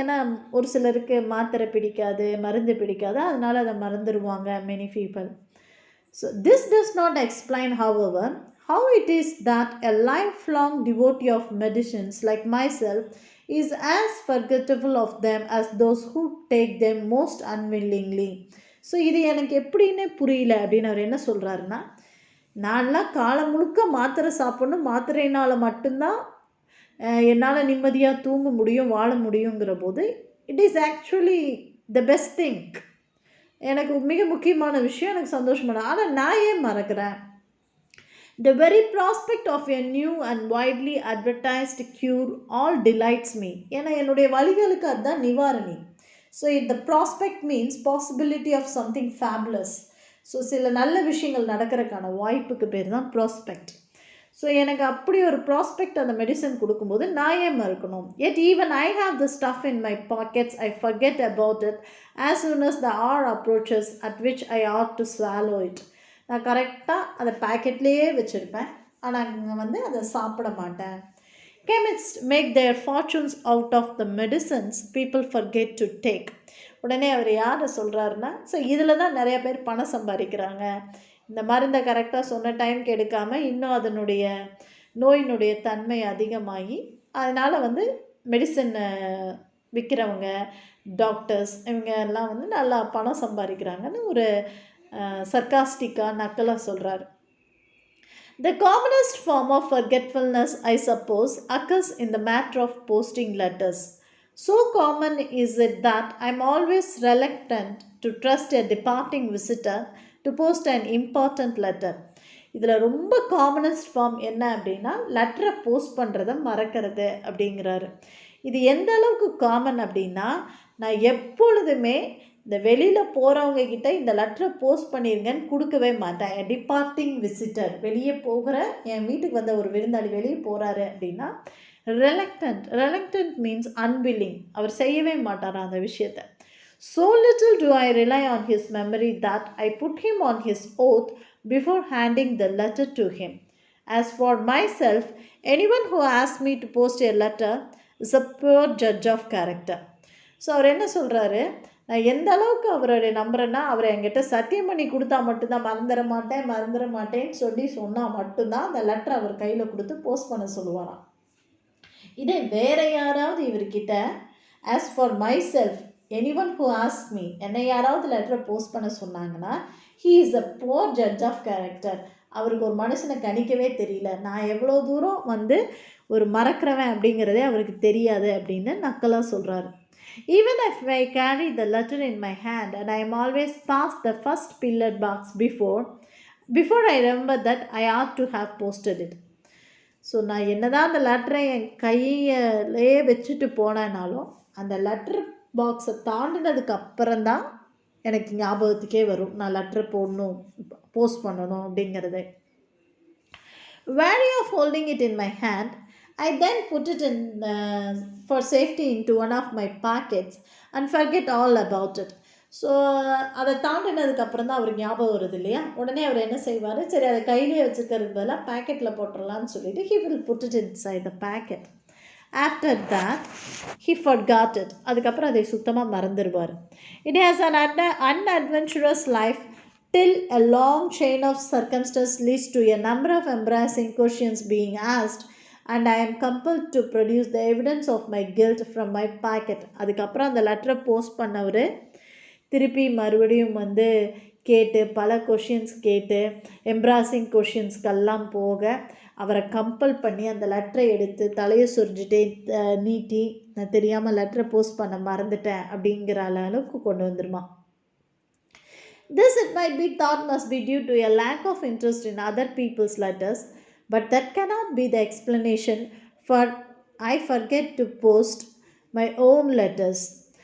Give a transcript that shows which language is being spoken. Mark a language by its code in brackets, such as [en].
[ta] ஏன்னா ஒரு சிலருக்கு மாத்திரை பிடிக்காது, மருந்து பிடிக்காது, அதனால் அதை மறந்துடுவாங்க [en] Many people. So this does not explain however how it is that a lifelong devotee of medicines like myself is as forgetful of them as those who take them most unwillingly. [ta] So இது எனக்கு எப்படின்னு புரியல அப்படின்னு அவர் என்ன சொல்கிறாருன்னா, நான்லாம் காலம் முழுக்க மாத்திரை சாப்பிட்ணும், மாத்திரையினால் மட்டும்தான் என்னால் நிம்மதியாக தூங்க முடியும், வாழ முடியுங்கிற போது [en] It is actually the best thing. [ta] எனக்கு மிக முக்கியமான விஷயம், எனக்கு சந்தோஷமான. ஆனால் நான் ஏன் மறக்கிறேன்? [en] The very prospect of a new and widely advertised cure all delights me. [ta] ஏன்னா என்னுடைய வலிகளுக்கு அதுதான் நிவாரணி. [en] So the prospect means possibility of something fabulous. [ta] So சில நல்ல விஷயங்கள் நடக்கிறதுக்கான வாய்ப்புக்கு பேர் தான் ப்ராஸ்பெக்ட். ஸோ எனக்கு அப்படி ஒரு ப்ராஸ்பெக்ட் அந்த மெடிசன் கொடுக்கும்போது நான் ஏன் மறக்கணும்? [en] Yet even I have the stuff in my pockets, I forget about it as soon as the hour approaches at which I ought to swallow it. [ta] நான் கரெக்டாக அதை பேக்கெட்லேயே வச்சுருப்பேன், ஆனால் அங்கே வந்து அதை சாப்பிட மாட்டேன். [en] Chemists make their fortunes out of the medicines people forget to take. [ta] உடனே அவர் யாரை சொல்கிறாருன்னா, ஸோ இதில் தான் நிறைய பேர் பணம் சம்பாதிக்கிறாங்க. இந்த மருந்தை கரெக்டாக சொன்ன டைம்க்கு எடுக்காமல் இன்னும் அதனுடைய நோயினுடைய தன்மை அதிகமாகி அதனால் வந்து மெடிசன் விற்கிறவங்க, டாக்டர்ஸ், இவங்க எல்லாம் வந்து நல்லா பணம் சம்பாதிக்கிறாங்கன்னு ஒரு சர்காஸ்டிக்காக நக்கலாக சொல்கிறார். [en] The commonest form of forgetfulness, I suppose, occurs in the matter of posting letters. So common is it that I am always reluctant to trust a departing visitor to post an important letter. [ta] இதில் ரொம்ப commonest form என்ன அப்படின்னா, லெட்டரை post பண்ணுறதை மறக்கிறது அப்படிங்கிறாரு. இது எந்த அளவுக்கு காமன் அப்படின்னா, நான் எப்பொழுதுமே இந்த வெளியில் போகிறவங்க கிட்ட இந்த லெட்டரை போஸ்ட் பண்ணிருங்கன்னு கொடுக்கவே மாட்டேன். டிபார்ட்டிங் விசிட்டர், வெளியே போகிற என் வீட்டுக்கு வந்த ஒரு விருந்தாளி வெளியே போகிறாரு அப்படின்னா [en] reluctant means unwilling. [ta] அவர் செய்யவே மாட்டார் அந்த விஷயத்தை. [en] So little do I rely on his memory that I put him on his oath before handing the letter to him. As for myself, anyone who asks me to post a letter is a poor judge of character. [ta] So அவர் என்ன சொல்கிறாரு, நான் எந்த அளவுக்கு அவருடைய நம்புறேன்னா, அவரை என்கிட்ட சத்தியம் பண்ணி கொடுத்தா மட்டும்தான், மறந்துட மாட்டேன்னு சொன்னால் மட்டும்தான் அந்த லெட்டர் அவர் கையில் கொடுத்து போஸ்ட் பண்ண சொல்லுவாராம். இதே வேற யாராவது இவர்கிட்ட [en] as for myself anyone who ask me, [ta] என்னை யாராவது லெட்டரை போஸ்ட் பண்ண சொன்னாங்கன்னா, [en] He is a poor judge of character. [ta] அவருக்கு ஒரு மனுஷனை கணிக்கவே தெரியல, நான் எவ்வளோ தூரம் வந்து ஒரு மறக்கிறவன் அப்படிங்கிறதே அவருக்கு தெரியாது அப்படின்னு நக்கலாக சொல்கிறாரு. [en] Even if I carry the letter in my hand and I am always past the first pillared box before I remember that I ought to have posted it. [ta] So நான் என்னதான் அந்த லெட்டரை என் கையிலே வச்சுட்டு போனேனாலும் அந்த லெட்டர் பாக்ஸை தாண்டினதுக்கு அப்புறம்தான் எனக்கு ஞாபகத்துக்கே வரும் நான் லெட்டர் போடணும், போஸ்ட் பண்ணணும் அப்படிங்கிறது. [en] Wary of holding it in my hand, I then put it in for safety into one of my pockets and forget all about it. [ta] So அதை தாண்டினதுக்கு அப்புறம் தான் அவருக்கு ஞாபகம் வருது இல்லையா, உடனே அவர் என்ன செய்வார், சரி அதை கையிலே வச்சுக்கிறது பதிலாக பேக்கெட்டில் போட்டுடலான்னு சொல்லிட்டு [en] he will put it inside the packet. After that he forgot it. [ta] அதுக்கப்புறம் அதை சுத்தமாக மறந்துடுவார். [en] It has an unadventurous life till a long chain of circumstances leads to a number of embarrassing questions being asked and I am compelled to produce the evidence of my guilt from my packet. [ta] அதுக்கப்புறம் அந்த லெட்டரை post பண்ணவர் திருப்பி மறுபடியும் வந்து கேட்டு பல questions கேட்டு எம்ப்ராசிங் கொஷின்ஸ்க்கெல்லாம் போக அவரை கம்பல் பண்ணி அந்த லெட்டரை எடுத்து தலையை சொரிஞ்சிட்டே நீட்டி நான் தெரியாமல் லெட்டரை போஸ்ட் பண்ண மறந்துட்டேன் அப்படிங்கிற அளவுக்கு கொண்டு வந்துருமா. [en] This, it might be thought, must be due to a lack of interest in other people's letters, but that cannot be the explanation for I forget to post my own letters.